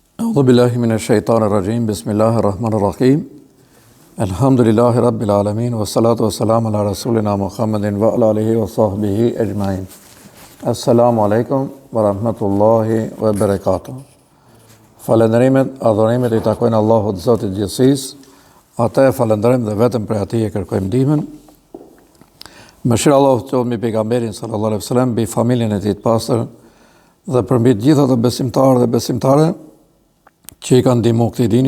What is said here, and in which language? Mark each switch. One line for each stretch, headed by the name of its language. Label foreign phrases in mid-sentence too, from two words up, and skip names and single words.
Arabic: أعوذ بالله من الشيطان الرجيم بسم الله الرحمن الرحيم الحمد لله رب العالمين والصلاة والسلام على رسولنا محمد وعلى آله وصحبه أجمعين السلام عليكم ورحمة الله وبركاته
Albanian: Falënderimet, adhurimet I takojnë Allahut Zotit Gjithësisë, ata e falënderojmë dhe vetëm prej Atij e kërkojmë ndihmën. Mëshira Allahut qoftë mbi pejgamberin
Arabic: صلى الله عليه وسلم,
Albanian: mbi familjen e tij të pastër dhe për mbi të gjitha të besimtarë dhe besimtare që I kanë ndihmuar këtij dini.